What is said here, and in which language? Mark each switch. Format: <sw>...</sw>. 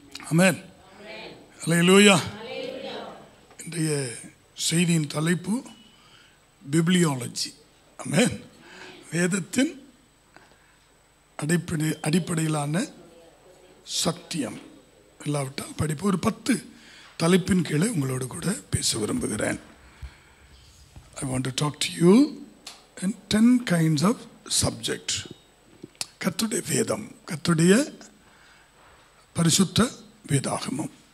<ta>ஆமென். அல்லேலூயா. இன்றைய செய்தியின் தலைப்பு பிப்ளியாலஜி. ஆமென். வேதத்தின் அடிப்படையிலான சத்தியம். இல்லாவிட்டால் படிப்பு ஒரு 10 தலைப்பின் கீழே உங்களோடு கூட பேச விரும்புகிறேன்.</ta> <en>I want to talk to you in 10 kinds of subject.</en> <ta>கர்த்தருடைய வேதம், கர்த்தருடைய பரிசுத்த வேதாகமம்.</ta>